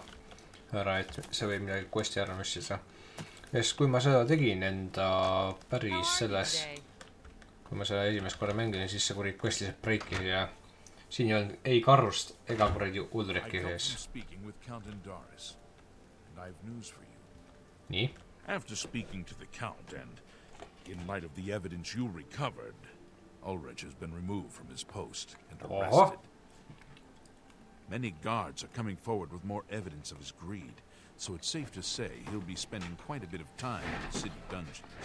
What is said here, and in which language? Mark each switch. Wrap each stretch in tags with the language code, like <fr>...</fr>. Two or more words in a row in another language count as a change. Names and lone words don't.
<et>Ära, et see võib midagi questi ära missida. Sest kui ma seda tegin enda päris selles, kui ma seda esimest korda mängin, siis see kurid questi lihtsalt breikis ja siin ei olnud ei karrust ega kuradi Ulriki sees. Nii.</et> <en>After speaking to the Count and in light of the evidence you recovered, Ulrich has been removed from his post and arrested. Many guards are coming forward with more evidence of his greed, so it's safe to say he'll be spending quite a bit of time in the city dungeons.</en>